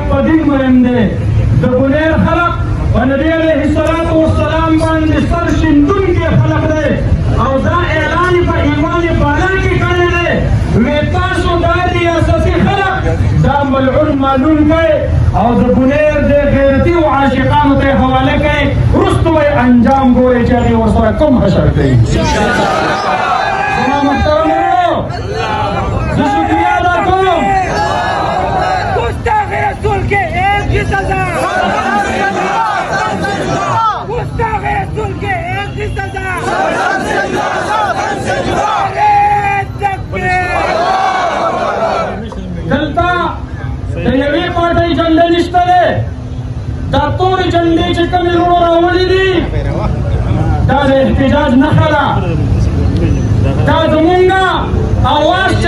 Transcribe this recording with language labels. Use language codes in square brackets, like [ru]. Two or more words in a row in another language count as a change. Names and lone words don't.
[ps] په دین مهم دی د بنیر خلق په نبي [ar] علیه الصلاة والسلام [ps] باندې سر شیندونکي خلق دی او دا اعلان په ایوان بالا کې کړی دی وی تاسو دا ریاستي خلق دا ملعون معلوم کوئ او د بنیر د غیرتي و عاشقانو ته یې حواله کوئ وروستو به یې انجام ګورئ چې هغې ورسره کوم حشر کوي. زما محترم وروڼو زه شکریه ادا کوم [ur] گستاخ رسول کے ایک ہی سزا گستاخ رسول کے ایک ہی سزا [ps] دلته د یوې پارټۍ جنډه نشته دی دا تورې جنډې چې کومې وروڼو راولي دي دا د احتجاج نښه ده دا زمونږ اواز چې